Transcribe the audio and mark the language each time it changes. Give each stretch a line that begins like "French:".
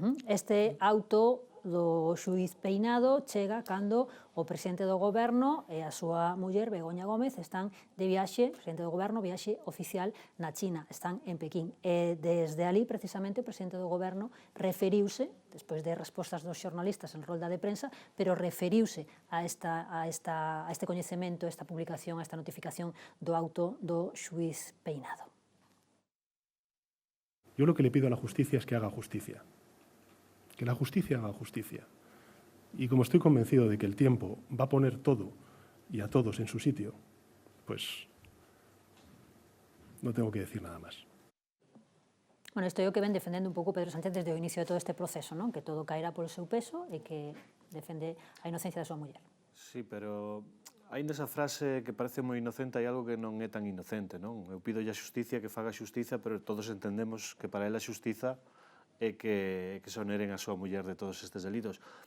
Galician: Este auto do xuiz Peinado chega cando o presidente do goberno e a súa muller Begoña Gómez están de viaxe, presidente do goberno, viaxe oficial na China, están en Pequín. E desde ali, precisamente, o presidente do goberno referiuse, despois de respostas dos xornalistas en rolda de prensa, pero referiuse a este coñecemento, a esta publicación, a esta notificación do auto do xuiz Peinado.
Spanish: Yo lo que le pido a la justicia es que haga justicia. Que la justicia haga justicia. Y como estoy convencido de que el tiempo va a poner todo y a todos en su sitio, pues no tengo que decir nada más.
Galician: Bueno, isto é o que ven defendendo un pouco Pedro Sánchez desde o inicio de todo este proceso, non? Que todo caerá polo seu peso e que defende a inocencia da súa muller. Sí, pero hai nesa frase que parece moi inocente, hai algo que non é tan inocente, non? Eu pido a xusticia que faga xustiza, pero todos entendemos que para ela a xustiza é que se oneren a súa muller de todos estes delitos.